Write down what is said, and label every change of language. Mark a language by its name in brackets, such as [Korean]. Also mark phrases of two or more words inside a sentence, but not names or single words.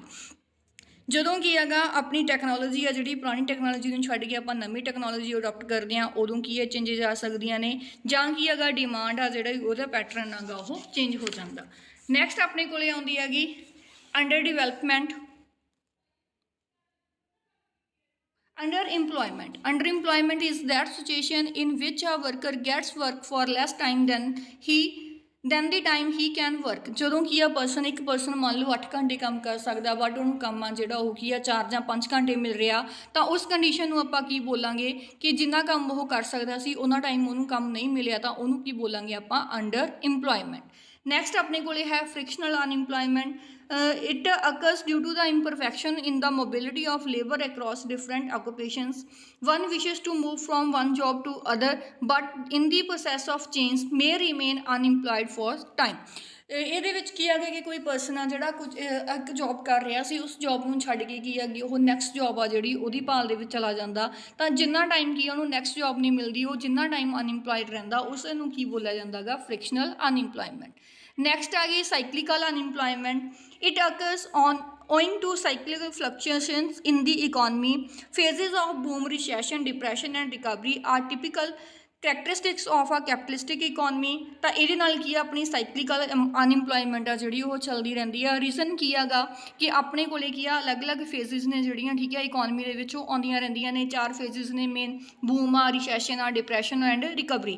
[Punjabi] ਜਦੋਂ ਕੀ ਹੈਗਾ ਆਪਣੀ ਟੈਕਨੋਲੋਜੀ ਆ ਜਿਹੜੀ ਪੁਰਾਣੀ ਟੈਕਨੋਲੋਜੀ ਨੂੰ ਛੱਡ ਕੇ ਆਪਾਂ ਨਵੀਂ [English] technology adopt [Punjabi] ਕਰਦੇ ਹਾਂ ਉਦੋਂ ਕੀ ਹੈ ਚੇਂਜਸ ਆ ਸਕਦੀਆਂ ਨੇ, ਜਾਂ ਕੀ ਹੈਗਾ ਡਿਮਾਂਡ ਆ ਜਿਹੜਾ ਉਹਦਾ ਪੈਟਰਨ ਹੈਗਾ ਉਹ ਚੇਂਜ ਹੋ ਜਾਂਦਾ। ਨੈਕਸਟ ਆਪਣੇ ਕੋਲ ਆਉਂਦੀ ਹੈਗੀ [English] under development. Underemployment. Underemployment is that situation in which a worker gets work for less time than the time he can work। [Punjabi] ਜਦੋਂ ਕੀ ਆ ਇੱਕ ਪਰਸਨ ਮੰਨ ਲਓ 8 ਘੰਟੇ ਕੰਮ ਕਰ ਸਕਦਾ ਬਟ ਉਹਨੂੰ ਕੰਮ ਆ ਜਿਹੜਾ ਉਹ ਕੀ ਆ 4 ਜਾਂ 5 ਘੰਟੇ ਮਿਲ ਰਿਹਾ, ਤਾਂ ਉਸ ਕੰਡੀਸ਼ਨ ਨੂੰ ਆਪਾਂ ਕੀ ਬੋਲਾਂਗੇ ਕਿ ਜਿੰਨਾ ਕੰਮ ਉਹ ਕਰ ਸਕਦਾ ਸੀ ਉਹਨਾਂ ਟਾਈਮ ਉਹਨੂੰ ਕੰਮ ਨਹੀਂ ਮਿਲਿਆ, ਤਾਂ ਉਹਨੂੰ ਕੀ ਬੋਲਾਂਗੇ ਆਪਾਂ [English] under employment. [Punjabi] ਨੈਕਸਟ ਆਪਣੇ ਕੋਲ ਹੈ [English] frictional unemployment. It occurs due to the imperfection in the mobility of labor across different occupations. One wishes to move from one job to other but in the process of change may remain unemployed for time। [Punjabi] ਇਹਦੇ ਵਿੱਚ ਕੀ ਹੈਗਾ ਕਿ ਕੋਈ ਪਰਸਨ ਆ ਜਿਹੜਾ ਕੁਝ ਇੱਕ ਜੋਬ ਕਰ ਰਿਹਾ ਸੀ, ਉਸ ਜੋਬ ਨੂੰ ਛੱਡ ਕੇ ਕੀ ਹੈਗੀ ਉਹ ਨੈਕਸਟ ਜੋਬ ਆ ਜਿਹੜੀ ਉਹਦੀ ਭਾਲ ਦੇ ਵਿੱਚ ਚਲਾ ਜਾਂਦਾ, ਤਾਂ ਜਿੰਨਾ ਟਾਈਮ ਕੀ ਉਹਨੂੰ ਨੈਕਸਟ ਜੋਬ ਨਹੀਂ ਮਿਲਦੀ ਉਹ ਜਿੰਨਾ ਟਾਈਮ ਅਨਇੰਪਲੋਇਡ ਰਹਿੰਦਾ ਉਸ ਨੂੰ ਕੀ ਬੋਲਿਆ ਜਾਂਦਾ ਗਾ [English] frictional unemployment. [Punjabi] ਨੈਕਸਟ ਆ ਗਈ [English] cyclical unemployment. it occurs owing to cyclical fluctuations in the economy, phases of boom, recession, depression and recovery are typical characteristics of a capitalistic economy. [Punjabi] ਤਾਂ ਇਹਦੇ ਨਾਲ ਕੀ ਆ ਆਪਣੀ [English] cyclical unemployment [Punjabi] ਆ ਜਿਹੜੀ ਉਹ ਚੱਲਦੀ ਰਹਿੰਦੀ ਆ। ਰੀਜ਼ਨ ਕੀ ਹੈਗਾ ਕਿ ਆਪਣੇ ਕੋਲੇ ਕੀ ਆ ਅਲੱਗ-ਅਲੱਗ ਫੇਜ਼ਿਸ ਨੇ ਜਿਹੜੀਆਂ ਠੀਕ ਹੈ ਇਕੋਨਮੀ ਦੇ ਵਿੱਚ ਉਹ ਆਉਂਦੀਆਂ ਰਹਿੰਦੀਆਂ ਨੇ। 4 ਫੇਜ਼ਿਸ ਨੇ ਮੇਨ, ਬੂਮ ਆ, ਰਿਸੈਸ਼ਨ ਆ, [English] depression and recovery.